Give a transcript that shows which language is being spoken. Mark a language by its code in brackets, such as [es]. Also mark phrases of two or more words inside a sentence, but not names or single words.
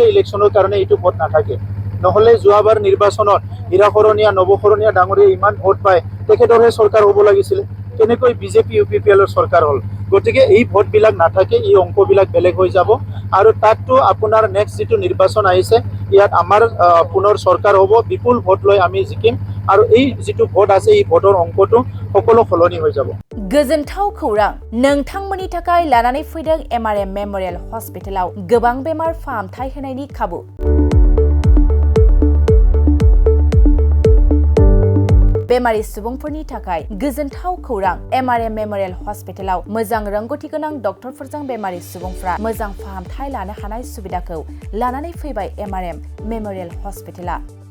[as] ইলেকশ্যনৰ কাৰণে এইটো ভোট নাথাকে নহলে যোৱাবাৰ নিৰ্বাচনত হীৰাকৰণীয়া নৱকৰণীয়া ডাঙৰীয়া ইমান ভোট পায় তেখেতৰহে চৰকাৰ হ'ব লাগিছিল কেনেকৈ বিজেপি UPPLৰ চৰকাৰ হ'ল গতিকে এই ভোটবিলাক নাথাকে এই অংকবিলাক বেলেগ হৈ যাব আৰু তাততো আপোনাৰ নেক্সট যেটো নিৰ্বাচন আহিছে ইয়াত আমাৰ পুনৰ চৰকাৰ হ'ব বিপুল ভোট লৈ আমি জিকিম আৰু এই যেটো ভোট আছে এই ভোটৰ অংকটো সকলো সলনি হৈ যাব [brx] गोजोनथाव खौरां नोंथांमोननि थाखाय लानानै फैदों MRM मेमोरियल हस्पिटालाव गोबां बेमार फाहामथाय होनायनि खाबु बेमारि सुबुंफोरनि थाखाय गोजोनथाव खौरां MRM मेमोरियल हस्पिटालाव मोजां रोंगौथि गोनां डक्टरफोरजों बेमारि सुबुंफ्रा मोजां फाहामथाय लानो हानाय सुबिदाखौ लानानै फैबाय MRM मेमोरियल हस्पिटाला